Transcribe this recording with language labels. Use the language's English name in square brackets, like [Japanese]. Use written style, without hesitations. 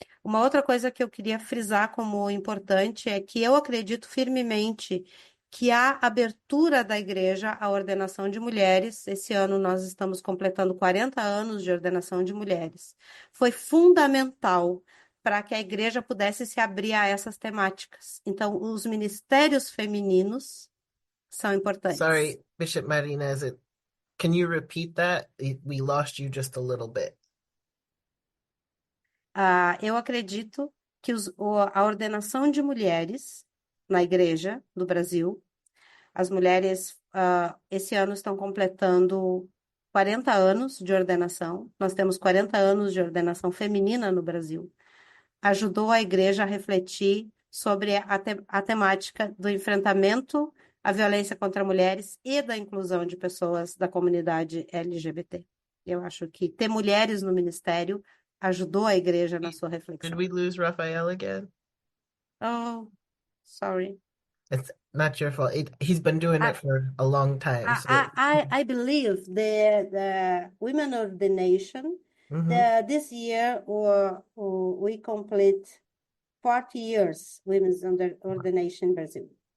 [Portuguese] Uma outra coisa que eu queria frisar como importante é que eu acredito firmemente que a abertura da igreja à ordenação de mulheres, esse ano nós estamos completando 40 anos de ordenação de mulheres, foi fundamental para que a igreja pudesse se abrir a essas temáticas. Então, os ministérios femininos são importantes. [English] Sorry, Bishop Marinez, can you repeat that? We lost you just a little bit. [Portuguese] Eu acredito que a ordenação de mulheres na igreja do Brasil, as mulheres esse ano estão completando 40 anos de ordenação, nós temos 40 anos de ordenação feminina no Brasil, ajudou a igreja a refletir sobre a temática do enfrentamento à violência contra mulheres e da inclusão de pessoas da comunidade LGBT. Eu acho que ter mulheres no ministério ajudou a igreja na sua reflexão. [English] Did we lose Raphael again? Oh, sorry. It's not your fault. He's been doing it for a long time. I believe the women ordination, this year we complete 40 years women's ordination in Brazil.